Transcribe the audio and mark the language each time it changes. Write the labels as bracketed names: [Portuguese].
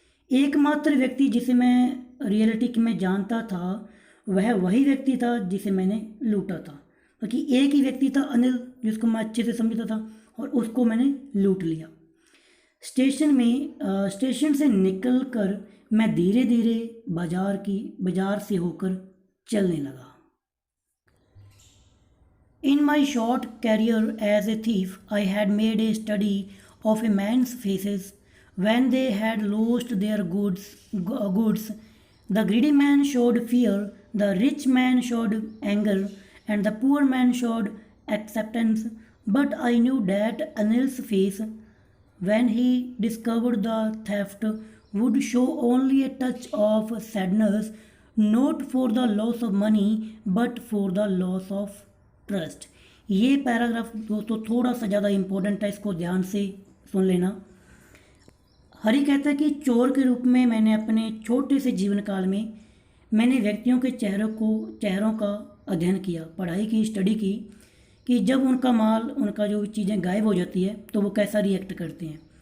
[Hindi] एकमात्र व्यक्ति जिसे मैं रियलिटी में जानता था वह वही व्यक्ति था जिसे मैंने लूटा था, क्योंकि एक ही व्यक्ति था अनिल, जिसको मैं अच्छे से समझता था, और उसको मैंने लूट लिया। स्टेशन से निकलकर मैं धीरे धीरे बाजार से होकर चलने लगा। [English] In my short career as a thief, I had made a study of a man's faces when they had lost their goods. The greedy man showed fear, the rich man showed anger, and the poor man showed acceptance. But I knew that Anil's face, when he discovered the theft, would show only a touch of sadness, not for the loss of money but for the loss of trust. [Hindi] ये paragraph दोस्तों थोड़ा सा ज़्यादा important है, इसको ध्यान से सुन लेना। हरि कहता है कि चोर के रूप में मैंने अपने छोटे से जीवन काल में मैंने व्यक्तियों के चेहरों का अध्ययन किया, पढ़ाई की, स्टडी की, कि जब उनका माल, उनका जो चीज़ें गायब हो जाती है तो वो कैसा रिएक्ट करते हैं।